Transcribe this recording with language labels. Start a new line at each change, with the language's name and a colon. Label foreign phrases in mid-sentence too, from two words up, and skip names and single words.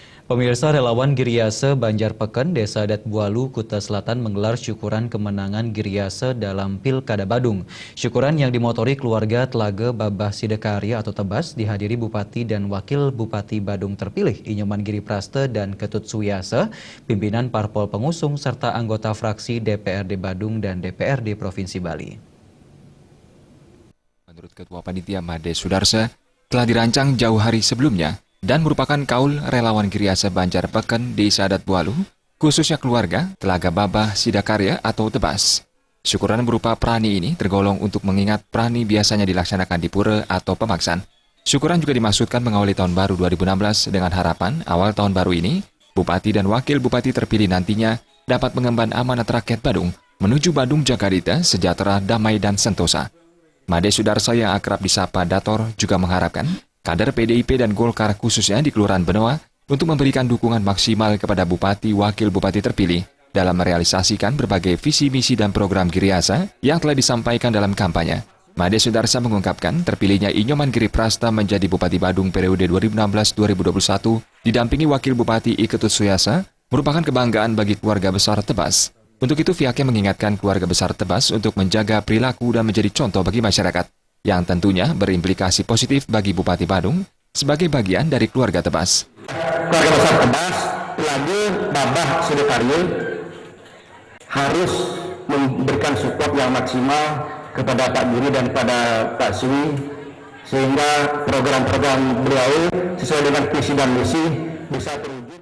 Indonesian: Pemirsa, relawan Giriase Banjarpeken, Desa Adat Bualu, Kuta Selatan menggelar syukuran kemenangan Giriase dalam Pilkada Badung. Syukuran yang dimotori keluarga Telaga Babah Sidakarya atau Tebas dihadiri Bupati dan Wakil Bupati Badung terpilih Inyoman Giri Praste dan Ketut Suyase, pimpinan parpol pengusung serta anggota fraksi DPRD Badung dan DPRD Provinsi Bali. Menurut Ketua Panitia Made Sudarsa, telah dirancang jauh hari sebelumnya dan merupakan kaul relawan Giriase Banjarpeken Desa Adat Bualu, khususnya keluarga Telaga Babah Sidakarya atau Tebas. Syukuran berupa prani ini tergolong untuk mengingat prani biasanya dilaksanakan di pura atau pemaksan. Syukuran juga dimaksudkan mengawali tahun baru 2016 dengan harapan awal tahun baru ini, Bupati dan Wakil Bupati terpilih nantinya dapat mengemban amanat rakyat Badung menuju Badung Jakarta sejahtera, damai, dan sentosa. Made Sudarsa yang akrab disapa Dator juga mengharapkan kader PDIP dan Golkar khususnya di Kelurahan Benoa untuk memberikan dukungan maksimal kepada Bupati Wakil Bupati terpilih dalam merealisasikan berbagai visi misi dan program Giriase yang telah disampaikan dalam kampanye. Made Sudarsa mengungkapkan terpilihnya Inyoman Giri Praste menjadi Bupati Badung periode 2016-2021 didampingi Wakil Bupati Ketut Suyase merupakan kebanggaan bagi keluarga besar Tebas. Untuk itu pihaknya mengingatkan keluarga besar Tebas untuk menjaga perilaku dan menjadi contoh bagi masyarakat, yang tentunya berimplikasi positif bagi Bupati Badung sebagai bagian dari keluarga Tebas. Keluarga besar Tebas, Telaga Babah Sidakarya harus memberikan support yang maksimal kepada Pak Giri dan kepada Pak Sui, sehingga program-program beliau sesuai dengan visi dan misi bisa terwujud.